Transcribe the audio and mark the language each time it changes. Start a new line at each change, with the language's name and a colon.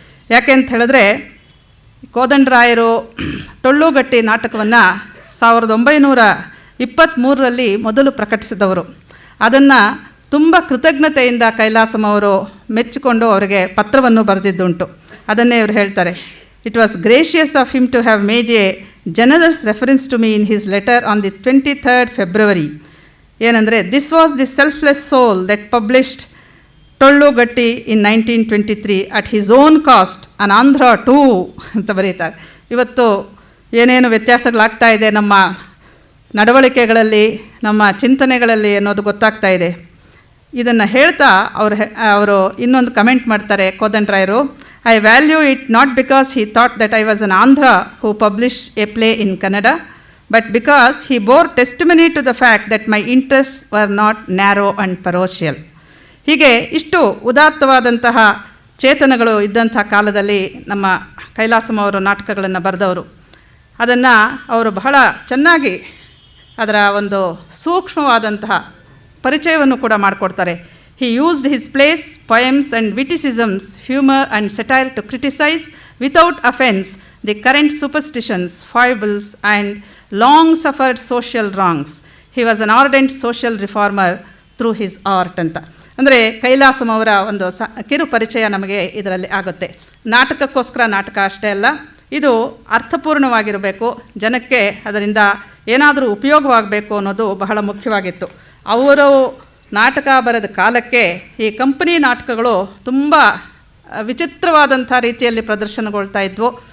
Kannada: ಯಾಕೆ ಅಂತ ಹೇಳಿದ್ರೆ, ಕೋದಂಡರಾಯರು ಟೊಳ್ಳುಗಟ್ಟಿ ನಾಟಕವನ್ನು 1923ರಲ್ಲಿ ಮೊದಲು ಪ್ರಕಟಿಸಿದವರು. ಅದನ್ನು ತುಂಬ ಕೃತಜ್ಞತೆಯಿಂದ ಕೈಲಾಸಂ ಅವರು ಮೆಚ್ಚಿಕೊಂಡು ಅವರಿಗೆ ಪತ್ರವನ್ನು ಬರೆದಿದ್ದುಂಟು. ಅದನ್ನೇ ಇವರು ಹೇಳ್ತಾರೆ.
English: It was gracious of him to have made a generous reference to me in his letter on the 23rd February.
Kannada: ಏನಂದರೆ,
English: this was the selfless soul that published Tollugatti in 1923 at his own cost and Andhra too
Kannada: ಅಂತ ಬರೀತಾರೆ. ಇವತ್ತು ಏನೇನು ವ್ಯತ್ಯಾಸಗಳಾಗ್ತಾ ಇದೆ ನಮ್ಮ ನಡವಳಿಕೆಗಳಲ್ಲಿ, ನಮ್ಮ ಚಿಂತನೆಗಳಲ್ಲಿ ಅನ್ನೋದು ಗೊತ್ತಾಗ್ತಾ ಇದೆ. ಇದನ್ನು ಹೇಳ್ತಾ ಅವರು ಇನ್ನೊಂದು ಕಮೆಂಟ್ ಮಾಡ್ತಾರೆ ಕೋದಂಡರಾಯರು.
English: I value it not because he thought that I was an Andhra who published a play in Kannada, but because he bore testimony to the fact that my interests were not narrow and parochial.
Kannada: ಹೀಗೆ ಇಷ್ಟು ಉದಾತ್ತವಾದಂತಹ ಚೇತನಗಳು ಇದ್ದಂಥ ಕಾಲದಲ್ಲಿ ನಮ್ಮ ಕೈಲಾಸಂ ಅವರು ನಾಟಕಗಳನ್ನು ಬರೆದವರು. ಅದನ್ನು ಅವರು ಬಹಳ ಚೆನ್ನಾಗಿ ಅದರ ಒಂದು ಸೂಕ್ಷ್ಮವಾದಂತಹ ಪರಿಚಯವನ್ನು ಕೂಡ ಮಾಡಿಕೊಡ್ತಾರೆ.
English: He used his plays, poems and witticisms, humor and satire to criticize without offense the current superstitions, foibles and long-suffered social wrongs. He was an ardent social reformer through his art ಅಂತ.
Kannada: ಅಂದರೆ ಕೈಲಾಸಂ ಅವರ ಒಂದು ಕಿರು ಪರಿಚಯ ನಮಗೆ ಇದರಲ್ಲಿ ಆಗುತ್ತೆ. ನಾಟಕಕ್ಕೋಸ್ಕರ ನಾಟಕ ಅಷ್ಟೇ ಅಲ್ಲ, ಇದು ಅರ್ಥಪೂರ್ಣವಾಗಿರಬೇಕು, ಜನಕ್ಕೆ ಅದರಿಂದ ಏನಾದರೂ ಉಪಯೋಗವಾಗಬೇಕು ಅನ್ನೋದು ಬಹಳ ಮುಖ್ಯವಾಗಿತ್ತು. ಅವರು ನಾಟಕ ಬರೆದ ಕಾಲಕ್ಕೆ ಈ ಕಂಪನಿ ನಾಟಕಗಳು ತುಂಬ ವಿಚಿತ್ರವಾದಂಥ ರೀತಿಯಲ್ಲಿ ಪ್ರದರ್ಶನಗೊಳ್ತಾ ಇದ್ವು.